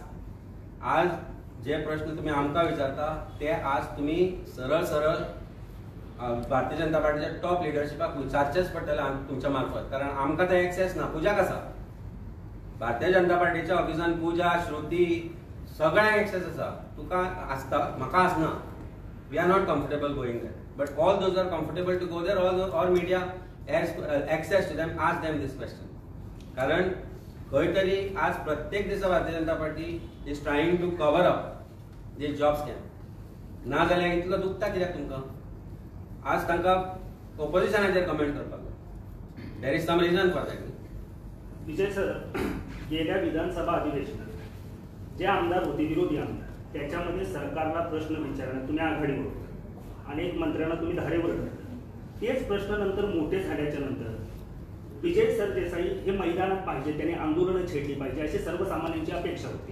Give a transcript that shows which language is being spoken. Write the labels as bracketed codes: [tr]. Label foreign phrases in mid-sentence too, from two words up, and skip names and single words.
[kok] आज जे प्रश्न तुमी आमकां विचारता ते आज तुमी सरळ सरळ भारतीय जनता पार्टीच्या [en] top leadershipak [kok] विचारचेच पडटले तुमच्या मार्फत, कारण आमकां ते एक्सेस ना. पुजाक आसा. भारतीय जनता पार्टीच्या ऑफिसान पुजा, श्रुती सगळ्यांक एक्सेस आसा. तुका आसता, म्हाका आसना. [en] We are not comfortable going there. But all those are comfortable to go there. All media has access to them. Ask them this question. [kok] कारण खंय तरी आज प्रत्येक दिसा [en] भारतीय जनता पार्टी is trying to cover up this job scam. [kok] ना जाल्यार इतलो दुखता कित्याक तुमकां? आज तांकां ऑपोजिशनाचेर कमेंट करपाक जाय. [en] There is some reason for that. [mr] विजय सर, गेल्या विधानसभा अधिवेशनात जे आमदार होते, विरोधी आमदार, त्याच्यामध्ये सरकारला प्रश्न विचारण्यात तुम्ही आघाडीवर होता. अनेक मंत्र्यांना तुम्ही धारेवर धरलं. तेच प्रश्न नंतर मोठे झाल्याच्या नंतर विजय सरदेसाई हे मैदानात पाहिजे, त्यांनी आंदोलनं छेडली पाहिजे अशी सर्वसामान्यांची अपेक्षा होती.